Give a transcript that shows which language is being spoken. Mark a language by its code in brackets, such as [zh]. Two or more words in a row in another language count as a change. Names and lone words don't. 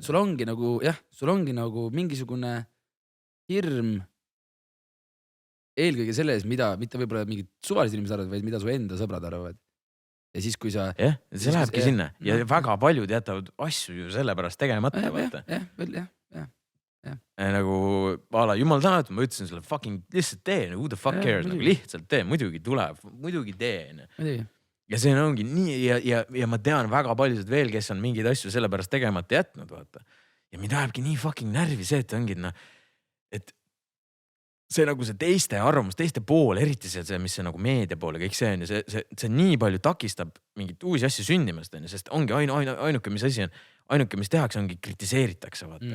[et] Sul ongi nagu mingisugune hirm eelkõige selles, mitte võib-olla mingid suvalised inimesed arvavad, vaid mida su enda sõbrad arvavad. Ja siis, kui sa... see lähebki sinna. Ja väga paljud jätavad asju ju selle pärast tegemata. Nagu, jumal tänud, ma ütlesin sulle fucking lihtsalt tee, [en] who the fuck cares, [et] nagu lihtsalt tee, muidugi tuleb, muidugi tee. Ja see ongi nii, ja ma tean väga paljud veel, kes on mingeid asju selle pärast tegemata jätnud, vaata. Ja mind ajabki nii fucking närvi see, et ongi, et see nagu see teiste arvamus, teiste pool, eriti see, mis see nagu meedia pool ja kõik see on ja see nii palju takistab mingit uusi asju sündimast, sest ongi ainuke, mis asi on, ainuke, mis tehakse, ongi kritiseeritakse, vaata.